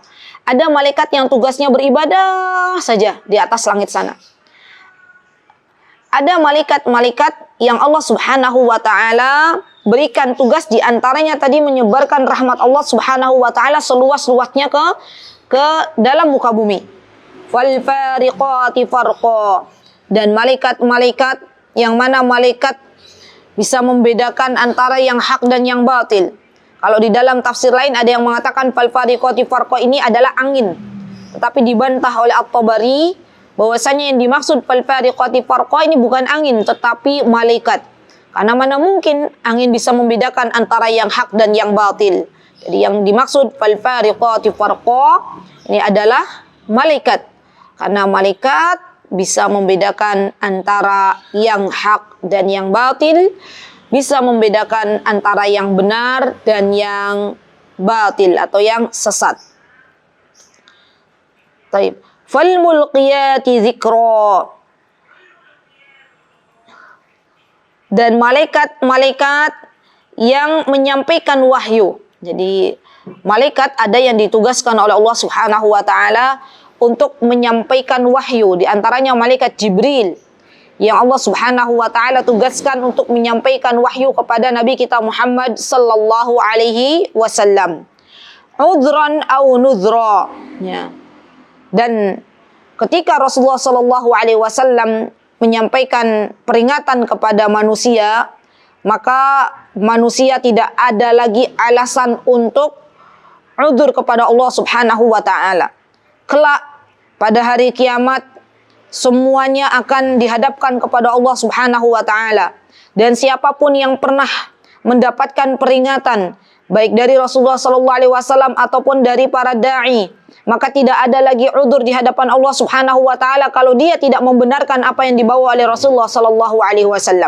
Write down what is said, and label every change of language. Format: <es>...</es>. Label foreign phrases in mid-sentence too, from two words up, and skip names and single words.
<id>Ada malaikat yang tugasnya beribadah saja di atas langit sana. Ada malaikat-malaikat yang Allah</id> <ar>سبحانه وتعالى</ar> <id>berikan tugas, di antaranya tadi menyebarkan rahmat Allah</id> <ar>سبحانه وتعالى</ar> <id>seluas-luasnya ke dalam muka bumi.</id> <ar>فالفارقات فرقا,</ar> <id>dan malaikat-malaikat yang mana malaikat bisa membedakan antara yang hak dan yang batil. Kalau di dalam tafsir lain ada yang mengatakan</id> <ar>فالفارقات فرقا</ar> <id>ini adalah angin. Tetapi dibantah oleh At-Tabari bahwasanya yang dimaksud</id> <ar>فالفارقات فرقا</ar> <id>ini bukan angin tetapi malaikat. Karena mana mungkin angin bisa membedakan antara yang hak dan yang batil. Jadi yang dimaksud</id> <ar>فالفارقات فرقا</ar> <id>ini adalah malaikat. Karena malaikat bisa membedakan antara yang hak dan yang batil, bisa membedakan antara yang benar dan yang batil atau yang sesat. Taib.</id> <ar>فالملقيات ذكرا,</ar> <id>dan malaikat-malaikat yang menyampaikan wahyu. Jadi malaikat ada yang ditugaskan oleh Allah</id> <ar>سبحانه وتعالى</ar> <id>untuk menyampaikan wahyu, di antaranya malaikat Jibril yang Allah</id> <ar>سبحانه وتعالى</ar> <id>tugaskan untuk menyampaikan wahyu kepada Nabi kita Muhammad</id> <ar>صلى الله عليه وسلم. عذرا أو نذرا, ya.</ar> <id>Dan ketika Rasulullah</id> <ar>صلى الله عليه وسلم</ar> <id>menyampaikan peringatan kepada manusia, maka manusia tidak ada lagi alasan untuk udzur kepada Allah</id> <ar>سبحانه وتعالى.</ar> <id>Kelak pada hari kiamat semuanya akan dihadapkan kepada Allah</id> <ar>سبحانه وتعالى,</ar> <id>dan siapapun yang pernah mendapatkan peringatan baik dari Rasulullah</id> <ar>صلى الله عليه وسلم</ar> <id>ataupun dari para dai, maka tidak ada lagi udzur di hadapan Allah</id> <ar>سبحانه وتعالى</ar> <id>kalau dia tidak membenarkan apa yang dibawa oleh Rasulullah</id> <ar>صلى الله عليه وسلم.</ar>